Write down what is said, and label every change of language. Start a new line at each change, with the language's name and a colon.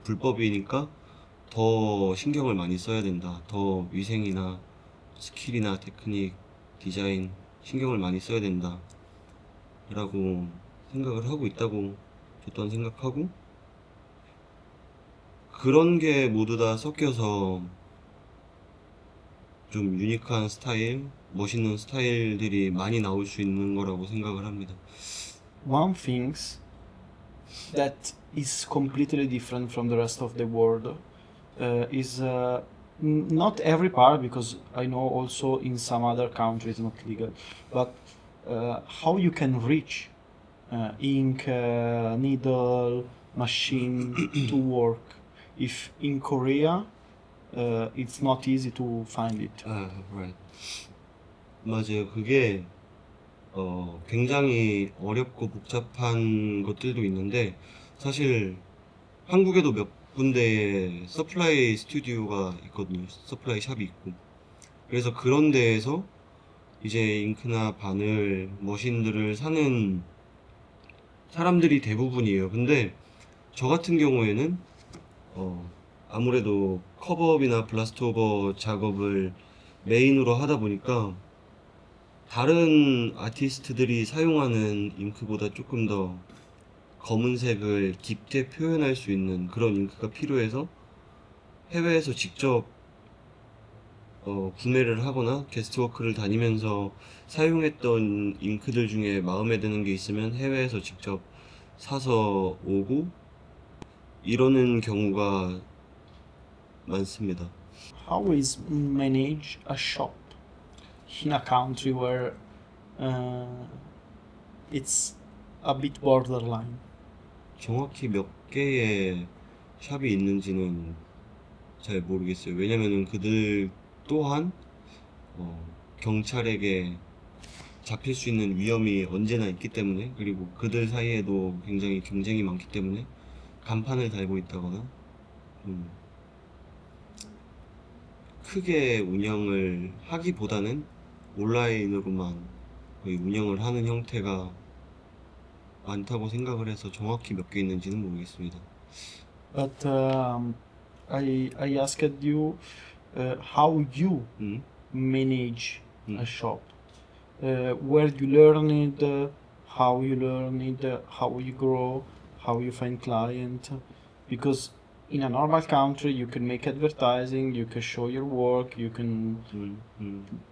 Korean: 불법이니까 더 신경을 많이 써야 된다, 더 위생이나 스킬이나 테크닉, 디자인 신경을 많이 써야 된다 라고 생각을 하고 있다고 저 또한 생각하고, 그런 게 모두 다 섞여서 좀 유니크한 스타일, 멋있는 스타일들이 많이 나올 수 있는 거라고 생각을 합니다.
English: One thing that is completely different from the rest of the world is not every part, because I know also in some other countries not legal, but how you can reach ink, needle, machine to work. If in Korea, it's not easy to find it. Right.
Korean: 맞아요. 그게 굉장히 어렵고 복잡한 것들도 있는데 사실 한국에도 몇 군데에 서플라이 스튜디오가 있거든요. 서플라이 샵이 있고. 그래서 그런 데에서 이제 잉크나 바늘, 머신들을 사는 사람들이 대부분이에요. 근데 저 같은 경우에는 아무래도 커버업이나 블라스트오버 작업을 메인으로 하다 보니까 다른 아티스트들이 사용하는 잉크보다 조금 더 검은색을 깊게 표현할 수 있는 그런 잉크가 필요해서 해외에서 직접 구매를 하거나 게스트워크를 다니면서 사용했던 잉크들 중에 마음에 드는 게 있으면 해외에서 직접 사서 오고 이러는 경우가 많습니다.
English: How is manage a shop in a country where it's a bit borderline?
Korean: 정확히 몇 개의 샵이 있는지는 잘 모르겠어요. 왜냐면은 그들 또한 경찰에게 잡힐 수 있는 위험이 언제나 있기 때문에, 그리고 그들 사이에도 굉장히 경쟁이 많기 때문에 간판을 달고 있다거나 크게 운영을 하기보다는 온라인으로만 거의 운영을 하는 형태가 많다고 생각을 해서 정확히 몇 개 있는지는 모르겠습니다.
English: But I asked you how you manage a shop, where you learn it, how you learn it, how you grow, how you find client, because in a normal country you can make advertising, you can show your work, you can.